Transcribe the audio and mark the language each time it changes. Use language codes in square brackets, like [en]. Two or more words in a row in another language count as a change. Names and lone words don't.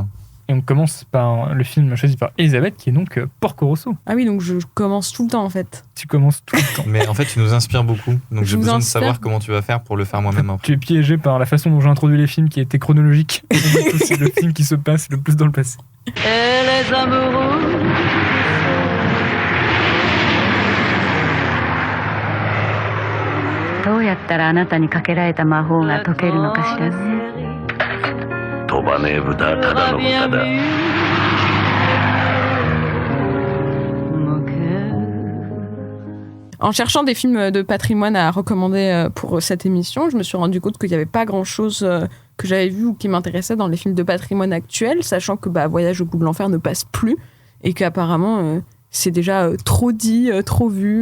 [fr] Et on commence par le film choisi par Elisabeth, qui est donc Porco Rosso. Ah oui, donc je commence tout le temps, en fait. Tu commences tout le temps. Mais en fait, tu nous inspires beaucoup. Donc j'ai besoin de savoir comment tu vas faire pour le faire moi-même. Tu es piégé par la façon dont j'ai introduit les films, qui était chronologique. C'est le film qui se passe le plus dans le passé. Et les amoureux. [ja] どうやったらあなたにかけられた魔法が解けるのかしらね。飛ばねえ豚ただの豚だ。 [fr] En cherchant des films de patrimoine à recommander pour cette émission, je me suis rendu compte qu'il n'y avait pas grand-chose que j'avais vu ou qui m'intéressait dans les films de patrimoine actuels, sachant que Voyage au bout de l'enfer ne passe plus et qu'apparemment c'est déjà trop dit, trop vu.